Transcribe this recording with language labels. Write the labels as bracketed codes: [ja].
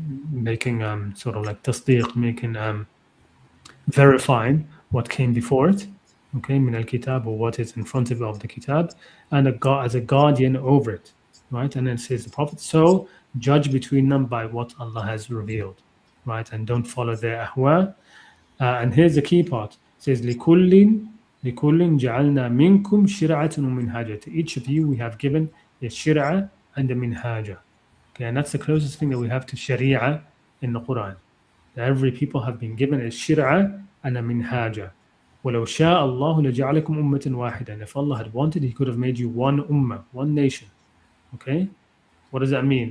[en] Making sort of like tasdeeq, making verifying what came before it, okay, [ar] min al-kitab, [en] or what is in front of the kitab, and as a guardian over it, right? And then it says the Prophet, so judge between them by what Allah has revealed, right? And don't follow their ahwa. And here's the key part. It says [ar] لِكُلٍّ جَعَلْنَا مِنْكُمْ شِرْعَةً وَمِنْهَاجًا. [en] To each of you we have given a shir'ah and a minhaja. Okay, and that's the closest thing that we have to Sharia in the Quran. Every people have been given a shir'ah and a minhaja. [ar] وَلَوْ شَاءَ اللَّهُ لَجَعَلَكُمْ أُمَّةً وَاحِدًا. [en] And if Allah had wanted, He could have made you one ummah, one nation. Okay? What does that mean?